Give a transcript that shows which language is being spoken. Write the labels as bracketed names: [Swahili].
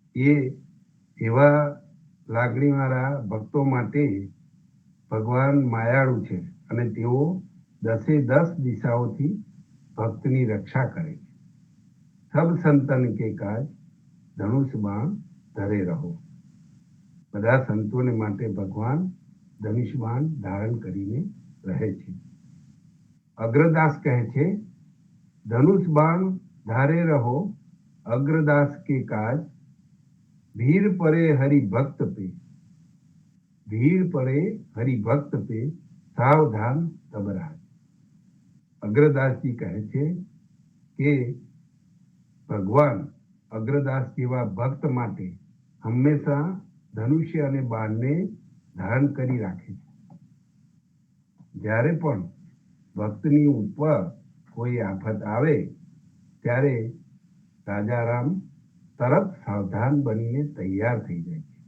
[Gujarati] એ એવા લાગણીવાળા ભક્તો માટે ભગવાન માયાળુ છે અને તેઓ 10 દિશાઓથી ભક્તની રક્ષા કરે છે. [Hindi] સબ સંતન કે કાજ ધનુષ બાણ ધરે રહો. [Gujarati] બધા સંતોને માટે ભગવાન ધનુષ બાણ ધારણ કરીને રહે છે. અગ્રદાસ કહે છે [Hindi] ધનુષ બાણ ધારે રહો અગ્રદાસ કે કાજ, ભીड़ पड़े हरि भक्त पे, भीड़ पड़े हरि भक्त पे सावधान तब राज. [Gujarati] અગ્રદાસજી કહે છે કે ભગવાન અગ્રદાસ જેવા ભક્ત માટે હંમેશા ધનુષ્ય અને બાણને ધારણ કરી રાખે છે. જ્યારે પણ ભક્તની ઉપર કોઈ આફત આવે ત્યારે રાજારામ તરત સાવધાન બનીને તૈયાર થઈ જાય છે.